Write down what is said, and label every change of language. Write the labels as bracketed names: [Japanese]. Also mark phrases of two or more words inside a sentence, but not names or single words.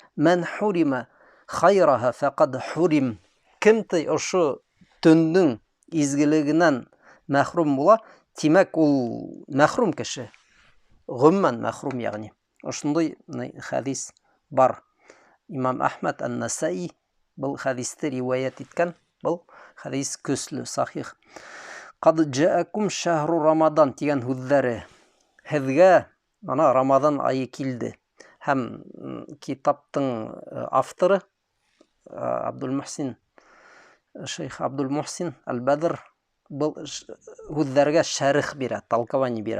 [Arabic] من حرم خيرها فقد حرم. [Bashkir] Кемтей ошо түннең изгелегеннән мәхрум була, тимәк ул мәхрум кеше. Гомман мәхрум, ягъни. Ошондой хадис бар. Имам Ахмад ан-Насаи был хадисты риваят иткән. Был хадис көсле, сахих. [Arabic] قد جاءكم شهر رمضان [Bashkir] дигән сүзләре. Һезгә мана Рамадан айы килде. Һәм китаптың авторы Шейх Абдülmuhsin Al-Badr был сүзләргә шәрих бирә, толкование бирә.